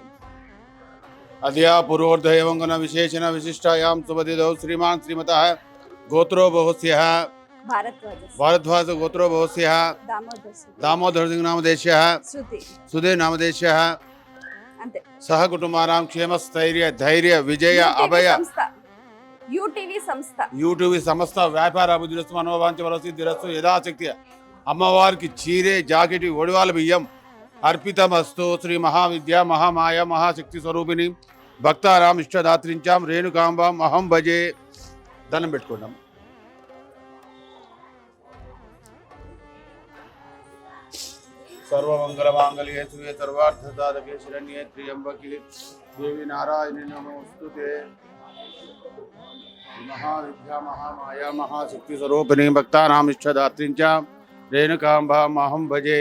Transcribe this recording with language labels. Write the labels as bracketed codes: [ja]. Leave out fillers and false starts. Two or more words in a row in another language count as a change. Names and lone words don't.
[sa] అద్యా పూర్వోర్ధేవంగన విశేషణ విశిష్టాయాం సుబదిదౌ శ్రీమాన్ శ్రీమతః గోత్రో బహుస్యః భారద్వాజ గోత్రో బహుస్యః దామోదర సింగ్ నామదేశ్యః సుధే నామదేశ్యః సహ కుటుంబానాం క్షేమస్థైర్య ధైర్య విజయ అభయ యూటీవీ సంస్థ వ్యాపార అభివృద్ధి మనోవాంఛ వరసిద్ధిరస్తు యథాశక్తి. [te] అమ్మవారికి చీరే, జాకెట్, ఒడివాల బియ్యం అర్పితమస్తు. [sa] శ్రీ మహావిద్య మహామాయ మహాశక్తి స్వరూపిణి భక్తారాం ఇష్టదాత్రించాం రేణుకాంబాం అహం భజే. [te] దండం పెట్టుకున్నాం. [sa] सर्वमंगलमांगल्ये शिवे सर्वार्थसाधके शरण्ये त्र्यंबके देवी नारायणी नमोस्तुते. महाविद्या महामाया महाशक्ति स्वरूपिणी भक्तानाम इष्टदात्रीं च रेणुकाम्बामहं भजे.